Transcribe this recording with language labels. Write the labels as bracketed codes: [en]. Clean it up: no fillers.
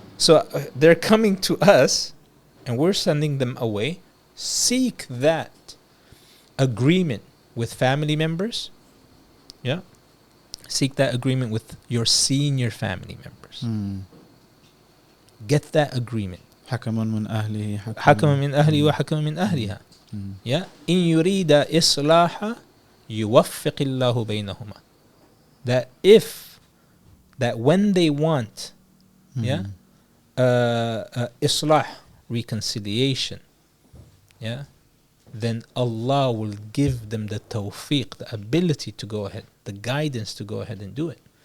[en] So they're coming to us, and we're sending them away. Seek that agreement with family members. Yeah. Seek that agreement with your senior family members. Get that agreement. [ar] حكما من أهله حكما من أهله وحكما من أهلها. [en] Yeah. [ar] إن يريد إصلاحا يوفق الله بينهما. [en] That when they want, islah, reconciliation, then Allah will give them the tawfiq, the ability to go ahead, the guidance to go ahead and do it.